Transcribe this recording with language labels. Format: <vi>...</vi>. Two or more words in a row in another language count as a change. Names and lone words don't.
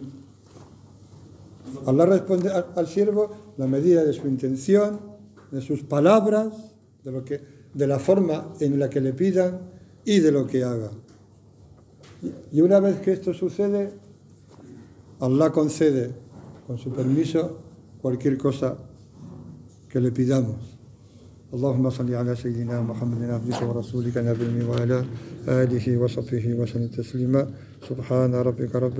<es>Allah responde al siervo la medida de su intención, de sus palabras, de la forma en la que le pidan y de lo que haga. Y una vez que esto sucede, Allah concede, con su permiso, cualquier cosa que le pidamos.</es> <ar>اللهم صل على سيدنا محمد عبدك ورسولك النبي وعلى آله وصحبه وسلم تسليما. سبحان ربك رب</ar>